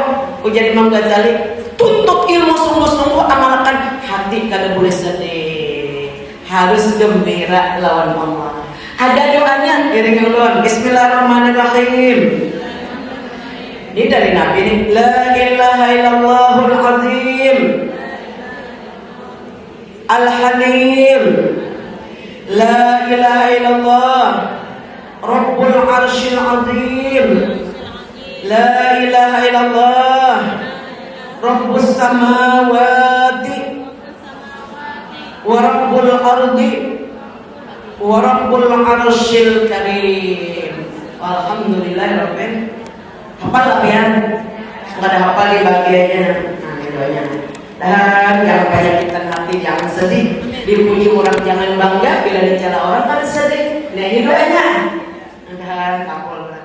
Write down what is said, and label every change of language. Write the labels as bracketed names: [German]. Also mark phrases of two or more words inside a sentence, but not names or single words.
[Banjar] Ujar Imam Ghazali, tuntut ilmu sungguh-sungguh, amalkan hati kada boleh sedih. Harus gembira lawan Allah. Ada doanya, iring ulun. [Arabic] بسم الله الرحمن الرحيم. [Banjar] Ini dari Nabi ini. [Arabic] لا إله إلا الله العظيم. Al-Halim. لا إله إلا الله. رب العرش العظيم. لا إله إلا الله. رب السماوات. ورب الأرض. ورب العرش الكريم. الحمد لله رب. [Banjar] Hafal lah pian. [Indonesian] Nggak ada hafal di bagiannya. [Banjar] Nah ini doanya. Dan jangan penyakitkan hati, jangan sedih. Dipuji orang jangan bangga, bila dicela orang kan sedih. Nah ini doanya. Dan kapul